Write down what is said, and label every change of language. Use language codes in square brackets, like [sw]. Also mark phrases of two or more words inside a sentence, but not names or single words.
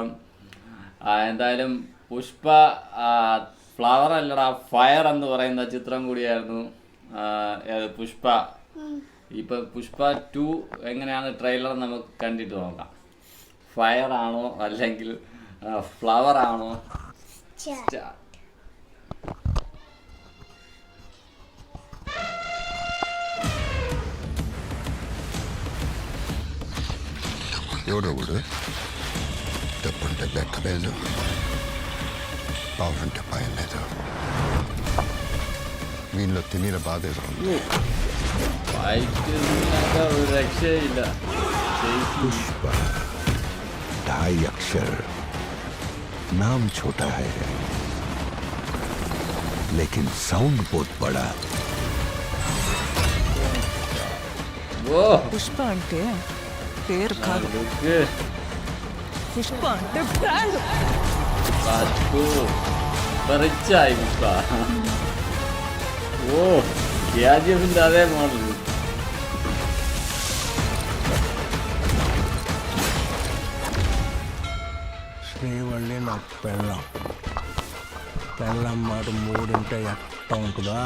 [ml] എന്തായാലും പുഷ്പ ഫ്ലവർ അല്ലടാ ഫയർ എന്ന് പറയുന്ന ചിത്രം കൂടിയായിരുന്നു പുഷ്പ. ഇപ്പം പുഷ്പ 2 എങ്ങനെയാണ് ട്രെയിലർ നമുക്ക് കണ്ടിട്ട് നോക്കാം. ഫയർ ആണോ അല്ലെങ്കിൽ ഫ്ലവർ ആണോ? [te] ఎవడెవడు డబ్బంటే లెక్కలేదు, పావులంటే భయం లేదు. వీళ్ళు తిమిర బాధేదో ఉంది. [ml] രക്ഷയില്ല. [hi] पुष्प 2.5 अक्षर, नाम छोटा है लेकिन साउंड बहुत बड़ा. [te] పుష్ప అంటే పేరు కాదు, పుష్ప అంటే బ్రాండ్. [ml] റിച്ചായി പുഷ്പ. ഓ, KGF-ന്റെ അതേ മോഡൽ. [te] శ్రీవల్లి నా పెళ్ళం. పెళ్ళం మాట మూడింటే ఎట్ట ఉంటుందా?